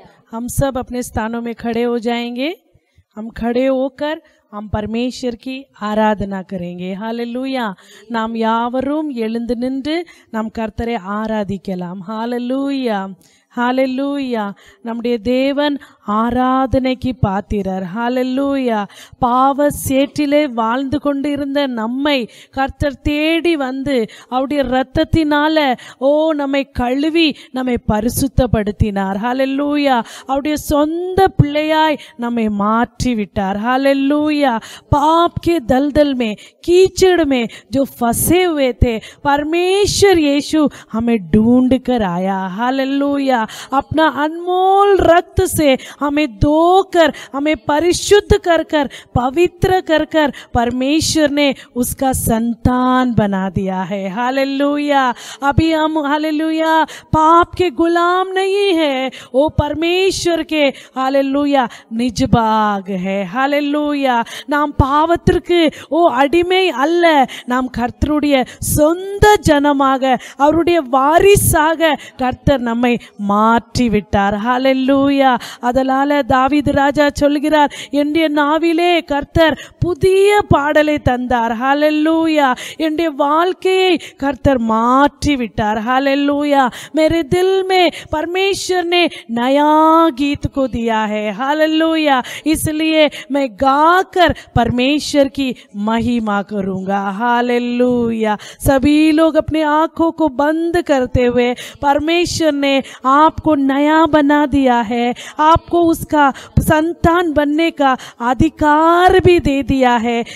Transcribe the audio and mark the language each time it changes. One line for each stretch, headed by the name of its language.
Hindi: हम सब अपने स्थानों में खड़े हो जाएंगे। हम खड़े होकर हम परमेश्वर की ஆராதனா करेंगे.
Tamil: ஹalleluya. நாம் யாவரும் எழுந்து நின்று நாம் கர்த்தரை ஆராதிக்கலாம். ஹalleluya. ஹalleluya. நம்முடைய தேவன் ஆராதனைக்கு பாத்திரர். ஹalleluya. பாவ சேற்றிலே வாழ்ந்து கொண்டிருந்த நம்மை கர்த்தர் தேடி வந்து அவருடைய இரத்தத்தினால நம்மை கழுவி நம்மை பரிசுத்தப்படுத்தினார். ஹalleluya. அவருடைய சொந்த பிள்ளையாய் நம்மை மாற்றி விட்டார். ஹalleluya.
Hindi: पाप के दलदल में कीचड़ में जो फंसे हुए थे परमेश्वर यीशु हमें ढूंढ कर आया. हालेलुया. अपना अनमोल रक्त से हमें धोकर हमें परिशुद्ध कर कर पवित्र कर कर परमेश्वर ने उसका संतान बना दिया है. हालेलुया. अभी हम हालेलुया पाप के गुलाम नहीं है, वो परमेश्वर के हालेलुया निज बाग है. हालेलुया.
Tamil: நாம் பாவத்திற்கு அடிமை அல்ல, நாம் கர்த்தருடைய சொந்த ஜனமாக அவருடைய வாரிசாக கர்த்தர் நம்மை மாற்றி விட்டார். ஹalleluya. அதனால தாவீது ராஜா சொல்கிறார், என்னுடைய நாவிலே கர்த்தர் புதிய பாடலை தந்தார். ஹalleluya. என்னுடைய வாழ்க்கையை கர்த்தர் மாற்றி விட்டார். ஹalleluya.
Hindi: मेरे दिल में परमेश्वर ने नया गीत को दिया है. हालेलुया. इसलिए मैं गाकर परमेश्वर की महिमा करूंगा. हालेलुया. सभी लोग अपने आंखों को बंद करते हुए, परमेश्वर ने आपको नया बना दिया है, आपको उसका संतान बनने का अधिकार भी दे दिया है.